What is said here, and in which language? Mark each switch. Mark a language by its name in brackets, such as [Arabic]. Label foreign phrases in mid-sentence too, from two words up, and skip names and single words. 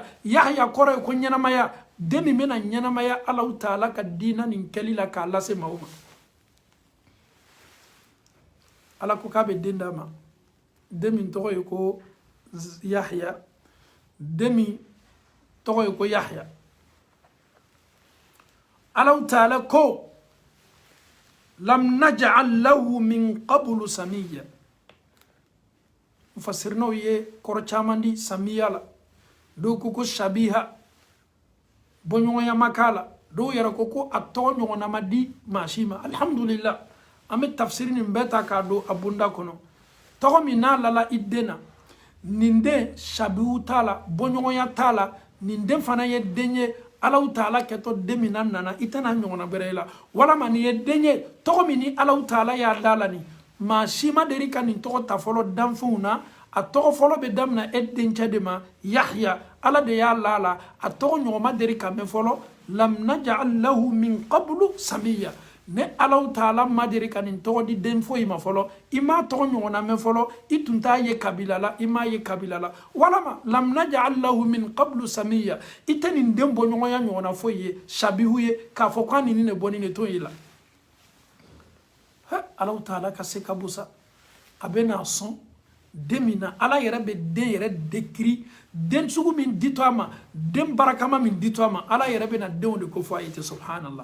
[Bambara] Yahya kɔrɔ ye ko ɲɛnamaya den min bɛna ɲɛnamaya Alahu Taala ka diina nin kɛli la k'a lase maaw ma. Ala ko k'a bɛ den d'a ma den min tɔgɔ ye ko Yahya den min tɔgɔ ye ko Yahya. Alahu Taala ko [Arabic] لم نجعل له من قبل سميا. [Bambara] Mufassirinaw ye kɔrɔ caman di samiya la dɔw ko ko shabiha bɔɲɔgɔnya ma k'a la dɔw yɛrɛ ko a tɔgɔ ɲɔgɔnna ma di maa si ma. Alhamdulillah an bɛ tafsiri nin bɛɛ ta k'a don a bonda kɔnɔ tɔgɔ min n'a lala i den na nin den shabihu t'a la bɔɲɔgɔnya t'a la nin den fana ye den ye Alahu Taala kɛtɔ den min na nana i tɛna ɲɔgɔnna bɛrɛ la walama nin ye den ye tɔgɔ min ni Alahu Taala y'a da la nin maa si ma deli ka nin tɔgɔ ta fɔlɔ danfɛnw na a tɔgɔ fɔlɔ bɛ daminɛ e dencɛ de ma Yahya Ala de y'a la la a tɔgɔ ɲɔgɔn ma deli ka mɛn fɔlɔ [Arabic] لم نجعل له من قبل سميا [Bambara] ne Alahu Taala ma deli ka nin tɔgɔ di den foyi ma fɔlɔ i m'a tɔgɔ ɲɔgɔnna mɛn fɔlɔ i tun t'a ye kabila la i m'a ye kabila la walama [Arabic] لم نجعل له من قبل سميا [Bambara] i tɛ nin den bɔɲɔgɔnya ɲɔgɔnna foyi ye shabihu ye k'a fɔ k'a nin de bɔ nin de to ye la. Alahu Taala ka se ka busa a bɛ n'a sɔn den min na Ala yɛrɛ bɛ den yɛrɛ décrit den sugu min ditɔ a ma den barakama min ditɔ a ma Ala yɛrɛ bɛ na denw de ko fɔ a ye ten subhanallah.